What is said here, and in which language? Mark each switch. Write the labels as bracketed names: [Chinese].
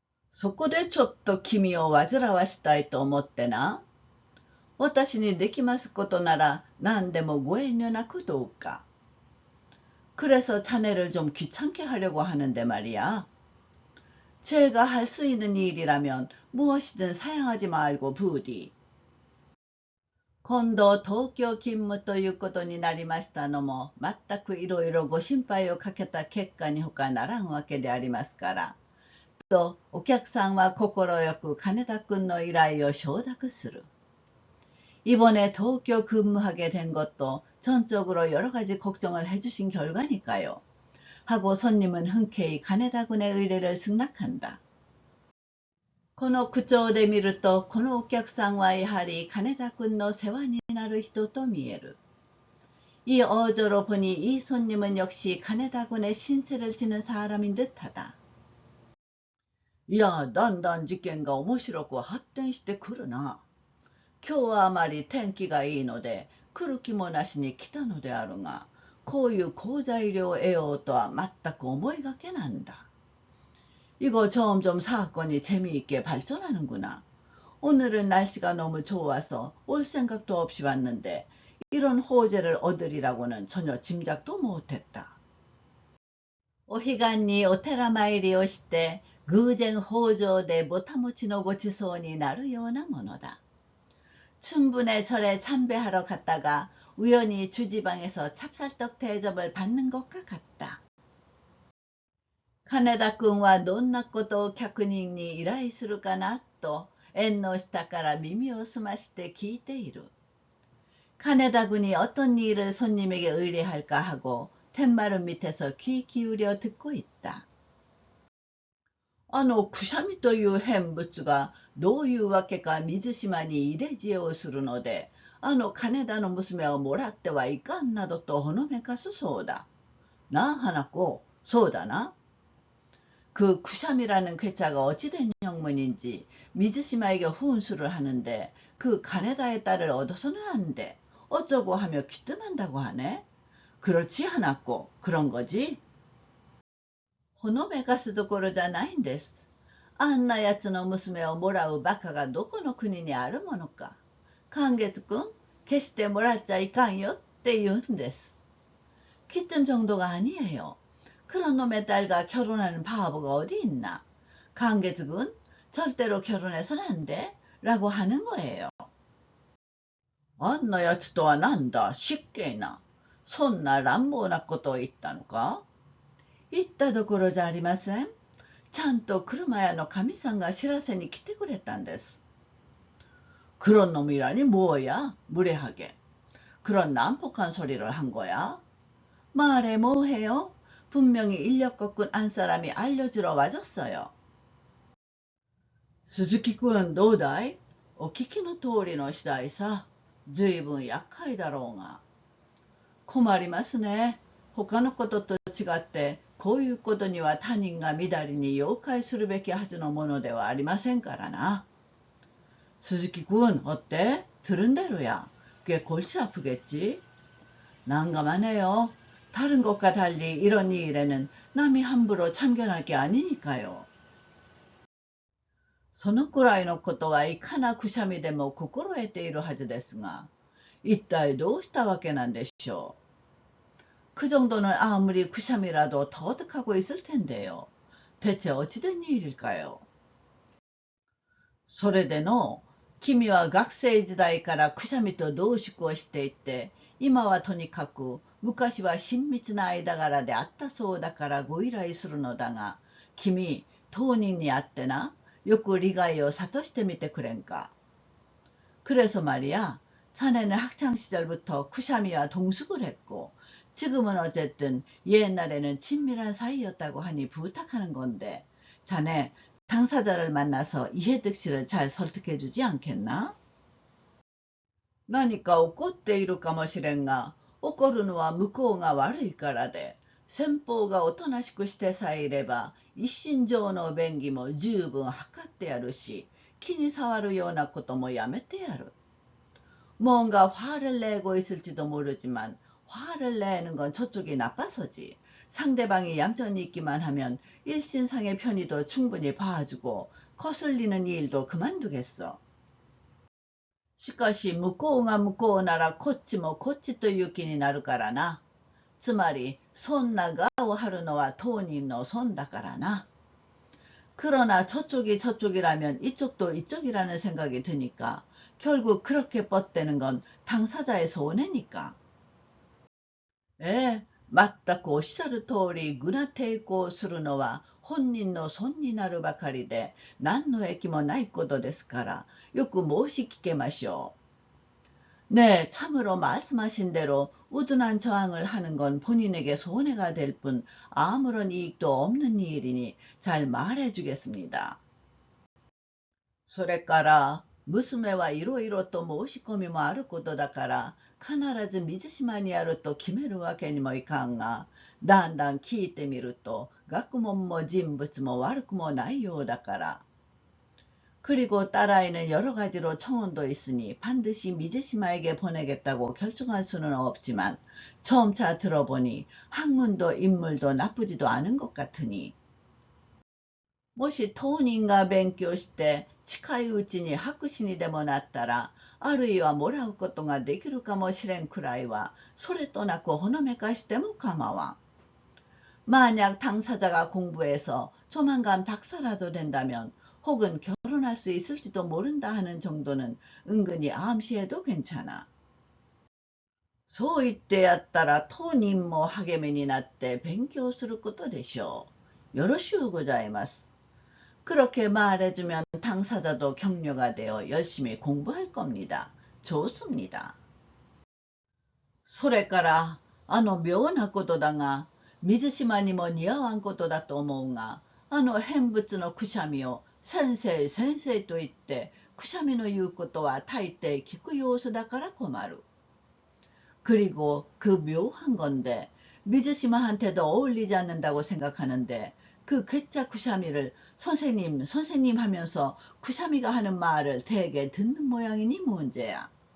[Japanese] そこでちょっと君を煩わしたいと思ってな。私にできますことなら何でもご遠慮なくどうか。 [Korean] 그래서 자네를 좀 귀찮게 하려고 하는데 말이야. 제가 할 수 있는 일이라면 무엇이든 사양하지 말고 부디. [Japanese] 今度東京勤務ということになりましたのも全くいろいろご心配をかけた結果に他ならんわけでありますから。とお客さんは快く金田君の依頼を承諾する. [Korean] 이번에 도쿄 근무하게 된 것도 전적으로 여러 가지 걱정을 해주신 결과니까요. 하고 손님은 흔쾌히 가네다 군의 의뢰를 승낙한다. [Japanese] この口調で見ると、このお客さんはやはり金田君の世話になる人と見える. [Korean] 이 어조로 보니 이 손님은 역시 가네다 군의 신세를 지는 사람인 듯하다. [Japanese] いや、だんだん事件が面白く発展してくるな。今日はあまり天気がいいので、来る気もなしに来たのであるが、こういう好材料を得ようとは全く思いがけなんだ. [Korean] 이거 점점 사건이 재미있게 발전하는구나. 오늘은 날씨가 너무 좋아서 올 생각도 없이 왔는데 이런 호재를 얻으리라고는 전혀 짐작도 못했다. [Japanese] お彼岸にお寺参りをして偶然北条でぼたもちのごちそうになるようなものだ. [Korean] 춘분의 절에 참배하러 갔다가 우연히 주지방에서 찹쌀떡 대접을 받는 것과 같다. [Japanese] 金田君はどんなことを客人に依頼するかなと縁の下から耳を澄まして聞いている. [Korean] 金田군이 어떤 일을 손님에게 의뢰할까 하고 툇마루 밑에서 귀 기울여 듣고 있다. [Japanese] くしゃみという変物がどういうわけか水島に入れ知恵をするので、金田の娘をもらってはいかんなどとほのめかすそうだ. 나花子, そうだな. [Korean] 그 구샴이라는 괴짜가 어찌된 영문인지 미즈시마에게 훈수를 하는데 그 가네다의 딸을 얻어서는 안 돼. 어쩌고 하며 귀뜸한다고 하네. 그렇지 하나꼬. 그런 거지? [Japanese] ほのめかすどころじゃないんです。あんなやつの娘をもらうバカがどこの国にあるものか。寛月君、決してもらっちゃいかんよって言うんです。 [Korean] 귀뜸 정도가 아니에요. 그런 놈의 딸과 결혼하는 바보가 어디 있나. 강계숙은 절대로 결혼해서는 안 돼. 라고 하는 거예요. [Japanese] あんなやつとはなんだ、失敬な。そんな乱暴なことを言ったのか。言ったどころじゃありません。ちゃんと車屋の神さんが知らせに来てくれたんです。 [Korean] 그런 놈이라니 뭐야, 무례하게. 그런 난폭한 소리를 한 거야. 말해 뭐해요? 분명히 인력 꺾은 안 사람이 알려주러 와줬어요. [Japanese] 鈴木君どうだい? お聞きの通りの次第さ。ずいぶん厄介だろうが。困りますね。他のことと違ってこういうことには他人がみだりに妖怪するべきはずのものではありませんからな。 [Korean] 鈴木君 어때? 들은 대로야. 꽤 골치 아프겠지? 난감하네요. 다른 것과 달리 이런 일에는 남이 함부로 참견할 게 아니니까요. [Japanese] そのくらいのことはいかなくしゃみでも心得ているはずですが、一体どうしたわけなんでしょう。 [Korean] 그 정도는 아무리 구샴이라도 터득하고 있을 텐데요. 대체 어찌된 일일까요? [Japanese] それでの、君は学生時代からくしゃみと同宿をしていて、今はとにかく昔は親密な間柄であったそうだからご依頼するのだが、君、当人に会ってな、よく利害を諭してみてくれんか。 [Korean] 그래서 말이야, 자네는 학창시절부터 쿠샤미와 동숙을 했고 지금은 어쨌든 옛날에는 친밀한 사이였다고 하니 부탁하는 건데 자네 당사자를 만나서 이해득 씨를 잘 설득해 주지 않겠나? [Japanese] 何か怒っているかもしれんが、怒るのは向こうが悪いからで、先方がおとなしくしてさえいれば、一身上の便宜も十分図ってやるし、気に障るようなこともやめてやる。 [Korean] 뭔가 화를 내고 있을지도 모르지만 화를 내는 건 저쪽이 나빠서지. 상대방이 얌전히 있기만 하면 일신상의 편의도 충분히 봐주고 거슬리는 일도 그만두겠어. [Japanese] しかし向こうが向こうならこっちもこっちという気になるからな。つまり損な我を張るのは当人の損だからな。 [Korean] 그러나 저쪽이 저쪽이라면 이쪽도 이쪽이라는 생각이 드니까 결국 그렇게 뻗대는 건 당사자의 손해니까. 에, [Japanese] 全くおっしゃる通り具な抵抗をするのは本人の損になるばかりで何の益もないことですからよく申し聞けましょう。 [Korean] 네, 참으로 말씀하신 대로 우둔한 저항을 하는 건 본인에게 손해가 될 뿐 아무런 이익도 없는 일이니 잘 말해주겠습니다. [Japanese] それから娘はいろいろと申し込みもあることだから必ず水島にやると決めるわけにもいかんが、だんだん聞いてみると学問も人物も悪くもないようだから。 [Korean] 그리고 딸아이는 여러 가지로 청혼도 있으니 반드시 미즈시마에게 보내겠다고 결정할 수는 없지만 처음차 들어보니 학문도 인물도 나쁘지도 않은 것 같으니 [Japanese] もし当人が勉強して近いうちに博士にでもなったら、あるいはもらうことができるかもしれんくらいは、それとなくほのめかしても構わん。 [Korean] 만약 당사자가 공부해서 조만간 박사라도 된다면, 혹은 결혼할 수 있을지도 모른다 하는 정도는 은근히 암시해도 괜찮아. [Japanese] そう言ってやったら当人も励みになって勉強することでしょう。よろしゅうございます。 [Korean] 그렇게 말해주면 당사자도 격려가 되어 열심히 공부할 겁니다. 좋습니다. [Japanese] それから妙なことだが、水島にも似合わんことだと思うが、変物のくしゃみを先生先生と言って、くしゃみの言うことは大抵聞く様子だから困る。 [Korean] 그리고 그 묘한 건데 미즈시마한테도 어울리지 않는다고 생각하는데 그 괴짜 쿠샤미를 선생님 선생님 하면서 쿠샤미가 하는 말을 대개 듣는 모양이니 문제야.